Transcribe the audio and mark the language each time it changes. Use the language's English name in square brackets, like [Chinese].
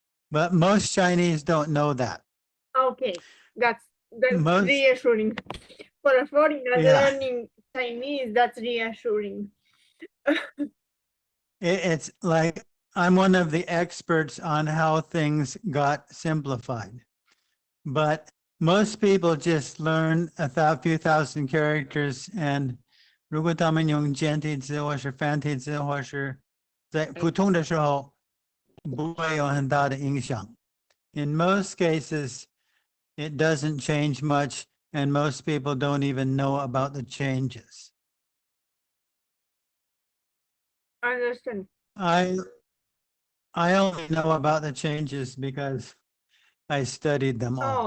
[English] But most Chinese don't know that. Okay, that's Most, reassuring. For a foreigner Yeah. learning Chinese, that's reassuring. it's like I'm one of the experts on how things got simplified. But most people just learn a few thousand characters, and [Chinese] 如果他们用简体字或是繁体字，或是在普通的时候，不会有很大的影响。 [English] In most cases, it doesn't change much, and most people don't even know about the changes. I understand. I only know about the changes because I studied them all.